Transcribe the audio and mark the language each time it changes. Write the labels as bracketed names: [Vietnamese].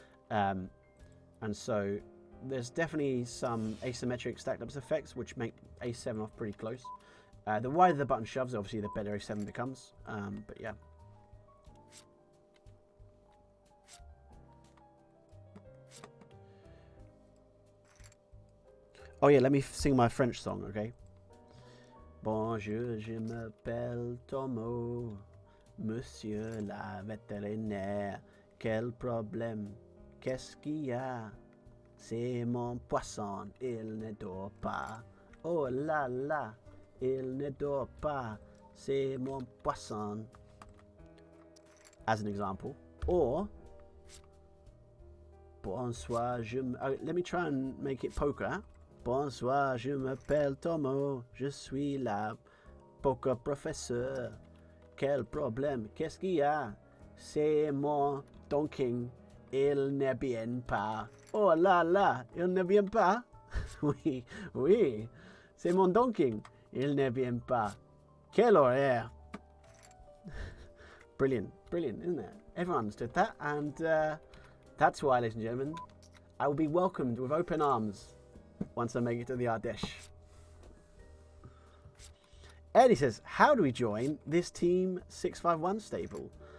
[English] And so there's definitely some asymmetric stacked up effects which make ace-7 off pretty close. The wider the button shoves, obviously, the better ace-7 becomes. But yeah. Oh yeah, let me sing my French song, okay? [French] Bonjour, je m'appelle Tomo, monsieur la vétérinaire. Quel problème? Qu'est-ce qu'il y a? C'est mon poisson, il ne dort pas. Oh là là, il ne dort pas. C'est mon poisson. [English] As an example. Or, bonsoir, let me try and make it poker. [French] Bonsoir, je m'appelle Tomo, je suis la poker professeur. Quel problème? Qu'est-ce qu'il y a? C'est mon donking, il ne vient pas. Oh là là, il ne vient pas? Oui, oui, c'est mon donking, il ne vient pas. Quel horaire? [English] Brilliant, brilliant, isn't it? Everyone understood that, and that's why, ladies and gentlemen, I will be welcomed with open arms once I make it to the Ardèche. Eddie says, how do we join this Team 651 stable?